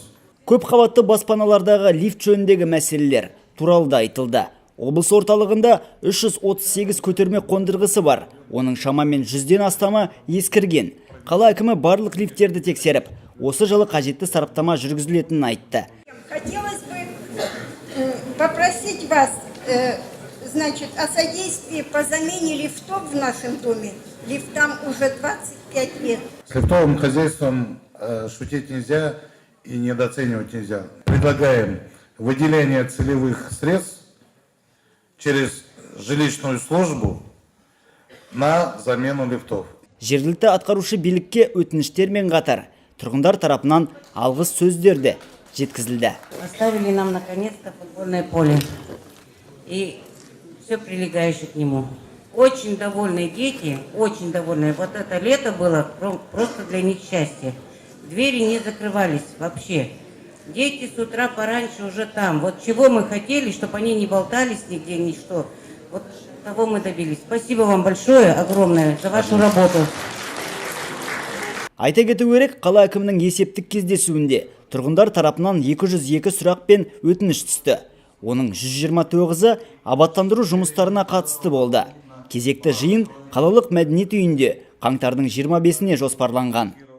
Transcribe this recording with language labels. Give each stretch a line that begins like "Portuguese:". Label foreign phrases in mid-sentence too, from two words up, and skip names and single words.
Kazakh: Көп қабатты баспаналардағы лифт жөніндегі мәселелер туралы да айтылды. Облыс орталығында 338 көтерме қондырғысы бар. Оның шамамен 100-ден астамы ескірген. Қала әкімі барлық лифттерді тексеріп, осы жылы қажетті сараптама жүргізілетінін айтты.
Russian: Хотелось бы попросить вас, значит, о содействии по замене лифтов в нашем доме. Лифтам уже 25 лет. С лифтовым хозяйством шутить нельзя и недооценивать нельзя. Предлагаем выделение целевых средств через жилищную службу на замену лифтов.
Kazakh: Жергілікті атқарушы билікке өтініштермен қатар тұрғындар тарапынан алғыс сөздерді жеткізілді.
Russian: Оставили нам наконец-то футбольное поле и все прилегающее к нему. Очень довольные дети, очень довольные. Вот это лето было просто для них счастье. Двери не закрывались вообще. Дети с утра пораньше уже там. Вот чего мы хотели, чтобы они не болтались нигде, ничто. Вот того мы добились. Спасибо вам большое, огромное, за вашу работу.
Kazakh: Айта кету керек, қала әкімінің есептік кездесуінде тұрғындар тарапынан 202 сұрақ пен өтініш түсті. Оның 129-ы абаттандыру жұмыстарына қатысты болды. Кезекті жиын қалалық мәдениет үйінде қаңтардың 25-іне жоспарланған.